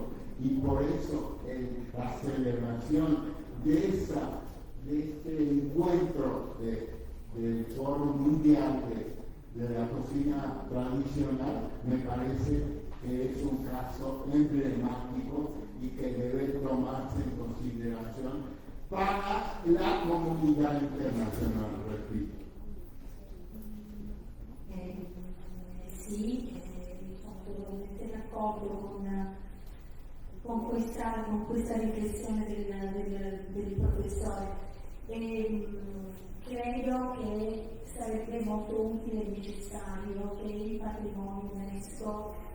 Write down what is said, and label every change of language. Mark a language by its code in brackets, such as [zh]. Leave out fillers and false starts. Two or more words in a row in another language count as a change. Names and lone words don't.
[es] Y por eso la celebración de este encuentro del Foro Mundial de la Cocina Tradicional me parece que es un caso emblemático y que debe tomarse en consideración para la comunidad internacional, repito. [it] Sì, sono totalmente d'accordo con questa riflessione del professore. Credo che sarebbe molto utile e necessario che il patrimonio UNESCO